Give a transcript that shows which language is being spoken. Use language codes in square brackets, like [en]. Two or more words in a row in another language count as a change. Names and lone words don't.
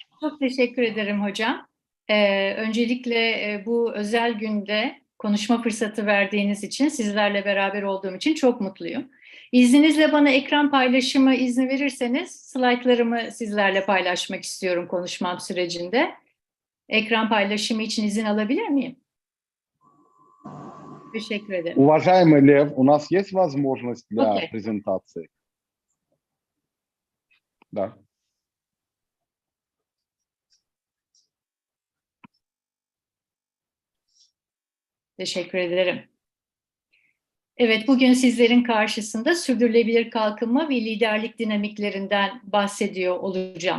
[tr] Çok teşekkür ederim hocam. Öncelikle bu özel günde konuşma fırsatı verdiğiniz için, sizlerle beraber olduğum için çok mutluyum. İzninizle bana ekran paylaşımı izni verirseniz, slaytlarımı sizlerle paylaşmak istiyorum konuşmam sürecinde. Ekran paylaşımı için izin alabilir miyim? Teşekkür ederim. [ru] Уважаемый Лев, у нас есть возможность для презентации? Да. [tr] Teşekkür ederim. Evet, bugün sizlerin karşısında sürdürülebilir kalkınma ve liderlik dinamiklerinden bahsediyor olacağım.